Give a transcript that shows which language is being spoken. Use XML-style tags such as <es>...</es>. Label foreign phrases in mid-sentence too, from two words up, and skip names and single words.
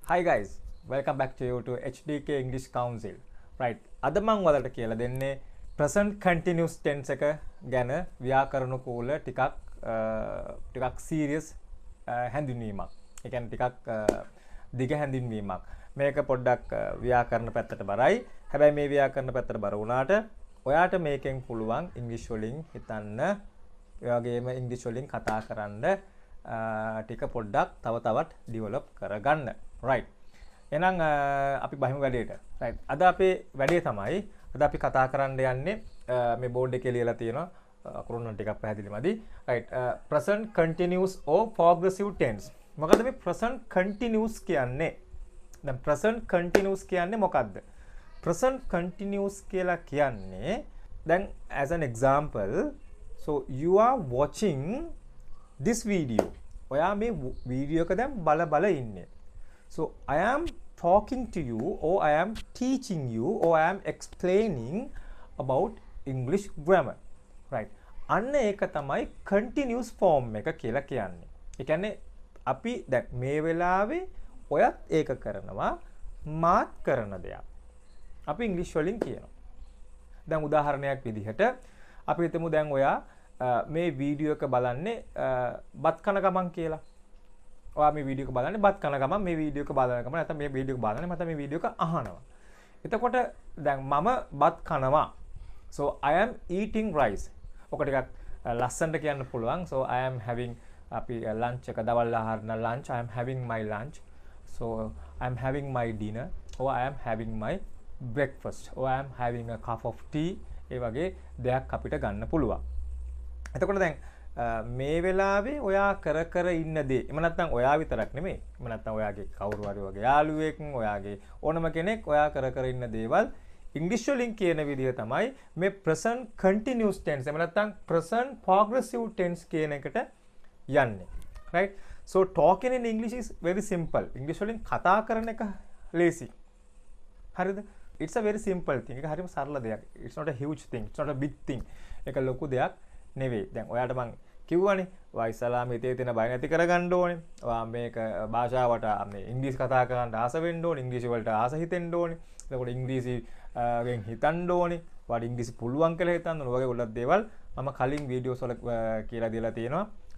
<en>Hi guys, welcome back to you to HDK English Council. Right.</en> <si>අද මම ඔයාලට කියලා දෙන්නේ</si> <en>present continuous tense</en> <si>එක ගැන ව්‍යාකරණිකෝල ටිකක් serious හැඳින්වීමක්. ඒ කියන්නේ ටිකක් දිග හැඳින්වීමක්. මේක පොඩ්ඩක් ව්‍යාකරණ පැත්තට බරයි. හැබැයි මේ ව්‍යාකරණ පැත්තට බර වුණාට ඔයාට මේකෙන් පුළුවන් ඉංග්‍රීසි වලින් හිතන්න, ඒ වගේම ඉංග්‍රීසි වලින් කතා කරන්න ටික පොඩ්ඩක් තව තවත් ඩිවෙලොප් කරගන්න. right එහෙනම් අපි බහිමු වැඩේට. right අද අපේ වැඩේ තමයි අද අපි කතා කරන්න යන්නේ මේ බෝඩ් එකේ ලියලා තියෙනවා අකුරු නම් ටිකක් පැහැදිලි මදි.</si> <en>right present continuous or progressive tense.</en> <si>මොකද්ද මේ</si> <en>present continuous</en> <si>කියන්නේ? දැන්</si> <en>present continuous</en> <si>කියන්නේ මොකද්ද?</si> <en>present continuous</en> <si>කියලා කියන්නේ දැන්</si> <en>as an example, so you are watching this video.</en> <si>ඔයා මේ වීඩියෝ එක දැන් බල ඉන්නේ.</si> <en>So I am talking to you, or I am teaching you, or I am explaining about English grammar. Right.</en> <si>අන්න ඒක තමයි</si> <en>continuous form</en> <si>එක කියලා කියන්නේ. ඒ කියන්නේ අපි දැන් මේ වෙලාවේ ඔයත් ඒක කරනවා, මාත් කරන දෙයක්. අපි ඉංග්‍රීසි වලින් කියනවා. දැන් උදාහරණයක් විදිහට අපි හිතමු දැන් ඔයා මේ වීඩියෝ එක බලන්නේ බත් කන ගමන් කියලා. ඔයා මේ වීඩියෝ එක බලන්නේ බත් කන ගමන්, මේ වීඩියෝ එක බලන ගමන් නැත්නම් මේ වීඩියෝ එක බලන්නේ නැත්නම් මේ වීඩියෝ එක අහනවා. එතකොට දැන් මම බත් කනවා.</si> <en>So I am eating rice.</en> <si>ඔක ටිකක් ලස්සනට කියන්න පුළුවන්.</si> <en>So I am having</en> <si>අපි lunch එක දවල් ආහාර න</si> <en>lunch. I am having my lunch. So I am having my dinner. Or I am having my breakfast. Or I am having a cup of tea.</en> <si>ඒ වගේ දෙයක් අපිට ගන්න පුළුවන්. එතකොට දැන් මේ වෙලාවේ ඔයා කර ඉන්න දේ. එහෙම නැත්නම් ඔයා විතරක් නෙමෙයි. එහෙම නැත්නම් ඔයාගේ කවුරු හරි වගේ යාළුවෙක්, ඔයාගේ ඕනම කෙනෙක් ඔයා කර ඉන්න දේවල් ඉංග්‍රීසි වලින් කියන විදිහ තමයි මේ</si> <en>present continuous tense.</en> <si>එහෙම නැත්නම්</si> <en>present progressive tense</en> <si>කියන එකට යන්නේ. right?</si> <en>So talking in English is very simple.</en> <si>ඉංග්‍රීසි වලින් කතා කරන එක ලේසි. හරිද?</si> <en>It's a very simple thing.</en> <si>ඒක හරිම සරල දෙයක්.</si> <en>It's not a huge thing. It's not a big thing.</en> <si>ඒක ලොකු දෙයක් නෙවෙයි. දැන් ඔයාට මං කිව්වනේ ඔයා ඉස්සලාම හිතේ තියෙන බය නැති කරගන්න ඕනේ. ඔයා මේක භාෂාවට මේ ඉංග්‍රීසි කතා කරන්න ආස වෙන්න ඕනේ. ඉංග්‍රීසි වලට ආස හිතෙන්න ඕනේ. එතකොට ඉංග්‍රීසි ගෙන් හිතන්න ඕනේ. ඔයාට ඉංග්‍රීසි පුළුවන් කියලා හිතන්න ඕනේ. වගේ ගොඩක් දේවල් මම කලින් වීඩියෝස් වල කියලා දීලා තියෙනවා.</si>